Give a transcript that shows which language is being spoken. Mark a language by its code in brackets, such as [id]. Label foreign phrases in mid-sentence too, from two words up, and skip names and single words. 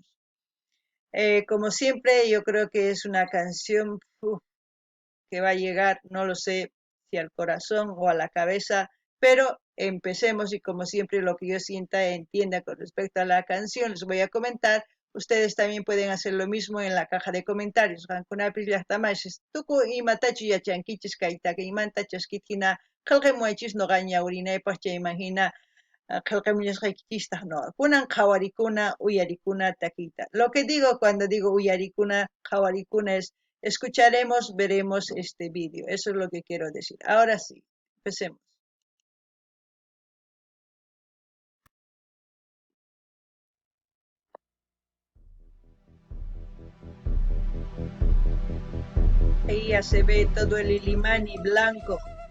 [es] Como siempre, yo creo que es una canción que va a llegar, no lo sé si al corazón o a la cabeza, pero empecemos y como siempre lo que yo sienta, entienda con respecto a la canción, les voy a comentar Ustedes también pueden hacer lo mismo en la caja de comentarios. [qu] Qankunapis llaqtamashis tukuy imatachu yachankichis kaytaqa imanta chaskitkina qillqamuaychis noqa ñawrinaypaq chayman hina qillqamullashqaykichistaj no kunan qhawarikuna uyarikuna takiyta. [es] Lo que digo cuando digo [qu] uyarikuna qhawarikuna [es] es escucharemos, veremos este vídeo. Eso es lo que quiero decir. Ahora sí, empecemos. Ahí ya se ve todo el Illimani blanco.